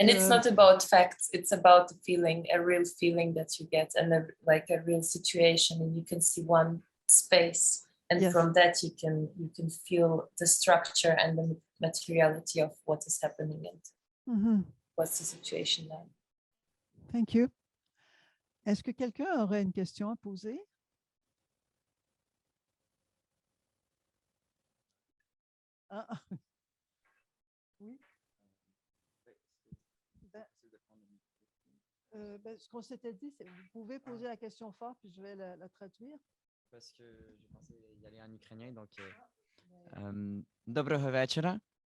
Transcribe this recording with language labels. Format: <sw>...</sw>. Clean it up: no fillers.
<en>And it's not about facts, it's about the feeling, a real feeling that you get, and like a real situation, and you can see one space, and Yes. from that you can feel the structure and the materiality of what is happening and what's the situation now. Thank you.</en> <fr>Est-ce que quelqu'un aurait une question à poser? Oui. Ce qu'on s'était dit, c'est vous pouvez poser la question fort, puis je vais la traduire. Parce que je pensais y aller en ukrainien, donc</fr> <uk>доброго вечора.</uk>